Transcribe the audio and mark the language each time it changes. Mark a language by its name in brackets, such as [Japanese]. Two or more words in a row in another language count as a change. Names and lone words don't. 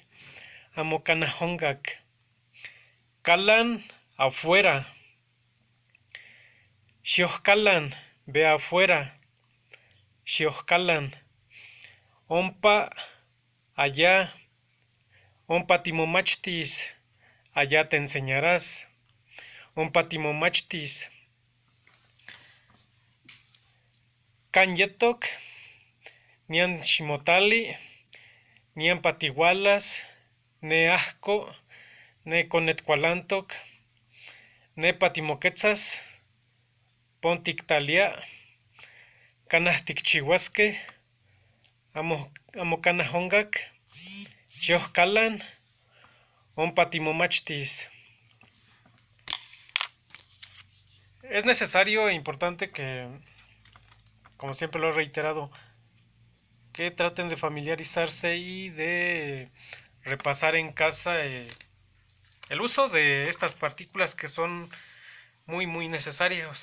[Nahuatl languages] Amo cana hongak. Calan, afuera. Xiohcalan, ve afuera. Xiohcalan. Ompa, allá. Ompa timomachtis, [Spanish] allá te enseñarás. [Nahuatl languages] Ompa timomachtis. Kanyetok, nian shimotali, nian patigualas, ne asco, ne conetcualantoc, ne patimoquetzas, pontictalia, canas ticchihuasque, amo canas hongak, chiohcalan, ompa timomachtis. [Spanish] Es necesario e importante que, como siempre lo he reiterado, que traten de familiarizarse y de repasar en casa el uso de estas partículas que son muy necesarios.